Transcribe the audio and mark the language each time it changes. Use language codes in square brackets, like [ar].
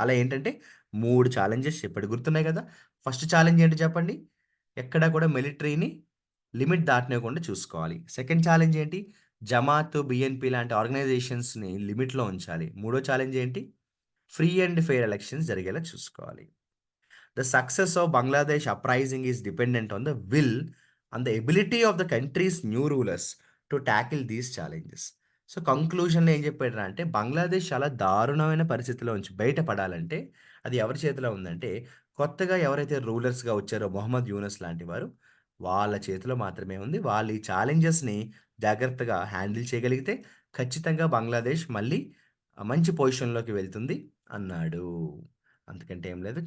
[te] అలా ఏంటంటే 3 ఛాలెంజెస్ చెప్పాడు. గుర్తున్నాయి కదా! ఫస్ట్ ఛాలెంజ్ ఏంటో చెప్పండి? ఎక్కడా కూడా మిలిటరీని లిమిట్ దాటనివ్వకుండా చూసుకోవాలి. సెకండ్ ఛాలెంజ్ ఏంటి? జమాత్, బీఎన్‌పీ లాంటి ఆర్గనైజేషన్స్‌ని లిమిట్‌లో ఉంచాలి. మూడో ఛాలెంజ్ ఏంటి? ఫ్రీ అండ్ ఫెయిర్ ఎలక్షన్స్ జరిగేలా చూసుకోవాలి. [en] The success of Bangladesh uprising is dependent on the will and the ability of the country's new rulers to tackle these challenges. [te] So కంక్లూజన్‌లో ఏం చెప్పాడురా అంటే, బంగ్లాదేశ్ చాలా దారుణమైన పరిస్థితిలో నుంచి బయటపడాలంటే, అది ఎవరి చేతిలో ఉందంటే, కొత్తగా ఎవరైతే రూలర్స్‌గా వచ్చారో మొహమ్మద్ యూనస్ లాంటి వారు, వాళ్ళ చేతిలో మాత్రమే ఉంది. వాళ్ళు ఈ ఛాలెంజెస్‌ని జాగ్రత్తగా హ్యాండిల్ చేయగలిగితే, ఖచ్చితంగా బంగ్లాదేశ్ మళ్ళీ మంచి పొజిషన్‌లోకి వెళ్తుంది అన్నాడు. అంతకంటే ఏం లేదు.